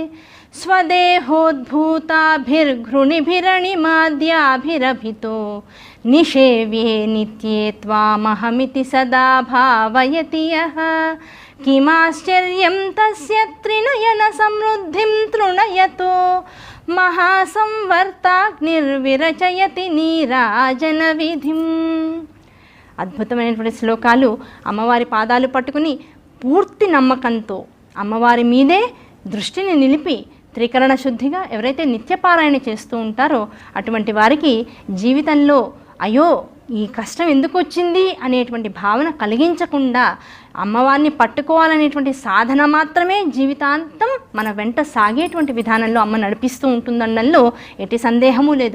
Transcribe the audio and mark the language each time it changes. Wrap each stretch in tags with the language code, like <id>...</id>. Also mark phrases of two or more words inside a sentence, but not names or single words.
<sa>स्वदेहोद्भूताभिर्घृणिभिरणिमाद्याभिरभितो निषेव्ये नित्ये त्वामहमिति सदा भावयति यः किमाश्चर्यं तस्य त्रिनयनसमृद्धिं तृणयतो महासंवर्ताग्निर्विरचयति నీరాజనవిధిం.</sa> <te>అద్భుతమైనటువంటి శ్లోకాలు. అమ్మవారి పాదాలు పట్టుకుని పూర్తి నమ్మకంతో అమ్మవారి మీదే దృష్టిని నిలిపి త్రికరణ శుద్ధిగా ఎవరైతే నిత్యపారాయణ చేస్తూ ఉంటారో అటువంటి వారికి జీవితంలో అయ్యో ఈ కష్టం ఎందుకు వచ్చింది అనేటువంటి భావన కలిగించకుండా అమ్మవారిని పట్టుకోవాలనేటువంటి సాధన మాత్రమే జీవితాంతం మన వెంట సాగేటువంటి విధానంలో అమ్మ నడిపిస్తూ ఉంటుందనడంలో ఎట్టి సందేహము లేదు.</te>